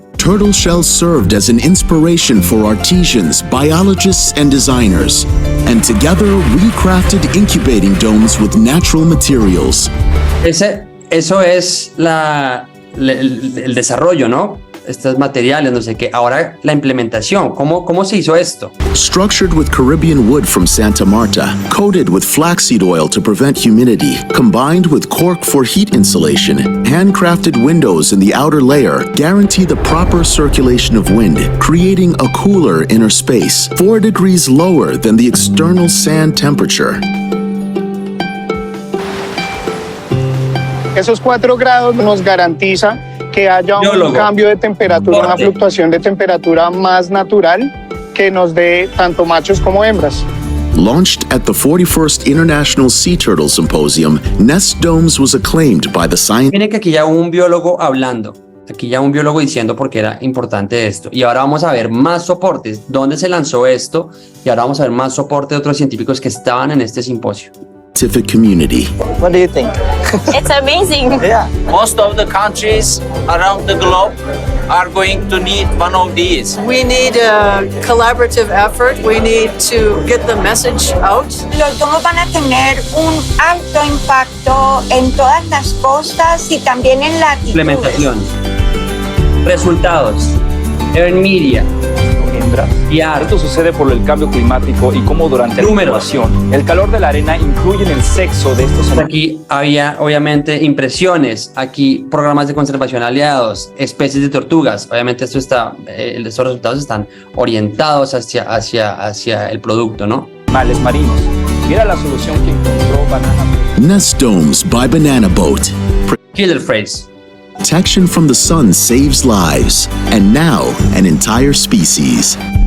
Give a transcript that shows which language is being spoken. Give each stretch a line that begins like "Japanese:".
English: Turtle shells served as an inspiration for artisans, biologists, and designers. And together, we crafted incubating domes with natural materials.
Spanish: Eso es el desarrollo, ¿no? Estos materiales, no sé qué. Ahora la implementación. ¿Cómo se hizo esto?
English: Structured with Caribbean wood from Santa Marta, coated with flaxseed oil to prevent humidity, combined with cork for heat insulation, handcrafted windows in the outer layer guarantee the proper circulation of wind, creating a cooler inner space, 4 degrees lower than the external sand temperature.
Spanish: Esos 4 grados nos garantiza que haya un cambio de temperatura, una fluctuación de temperatura más natural que nos dé tanto machos como hembras.
English: Launched at the 41st International Sea Turtle Symposium, Nestdomes was acclaimed by the science.
Spanish: Miren que aquí ya hubo un biólogo hablando, aquí ya un biólogo diciendo por qué era importante esto. Y ahora vamos a ver más soportes, dónde se lanzó esto, y ahora vamos a ver más soporte de otros científicos que estaban en este simposio.
English: Scientific community. What do you think? It's amazing. Yeah. Most of the countries around the globe are going to need one of these. We need a collaborative effort. We need to get the message out.
Spanish: Los domos van a tener un alto impacto en todas las costas y también en latitudes. Implementación. Resultados. Earn media. Esto sucede por el cambio climático y cómo durante la incubación el calor de la arena influye en el sexo de estos animales. Aquí había obviamente impresiones, aquí programas de conservación aliados, especies de tortugas. Obviamente estos resultados están orientados hacia el producto, ¿no? Animales marinos. Mira la solución que encontró Banana Boat.
English: Nestdomes by Banana Boat. Killer phrase. Protection from the sun saves lives, and now an entire species.